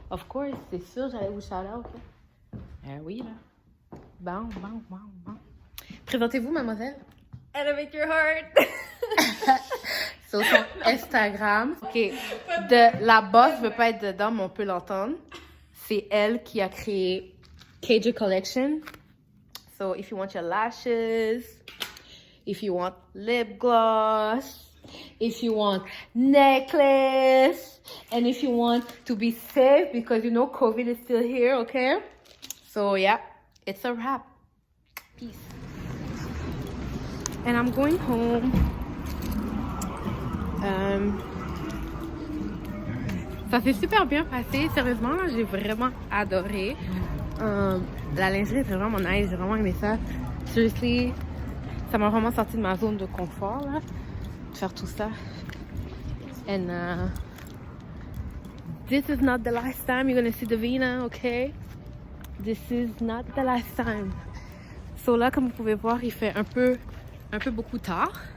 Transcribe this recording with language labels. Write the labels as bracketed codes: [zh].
[fr] Of course, c'est sûr, j'allais vous shout out. Oui, là. Bon. Présentez-vous, mademoiselle. [en] Elevate your heart. [fr] Sur son Instagram. OK. La boss veut pas être dedans, mais on peut l'entendre. C'est elle qui a créé KJ Collection. [en] So, if you want your lashes, if you want lip gloss, if you want necklace, and if you want to be safe because you know COVID is still here, okay? So yeah, it's a wrap. Peace. And I'm going home. [fr] Ça s'est super bien passé. Sérieusement, là, j'ai vraiment adoré. La lingerie, c'est vraiment nice. J'ai vraiment aimé ça. Seriously, ça m'a vraiment sorti de ma zone de confort, là. De faire tout ça. [en] And this is not the last time you're gonna see Davina, okay? This is not the last time. [fr] So là, comme vous pouvez voir, il fait un peu beaucoup tard.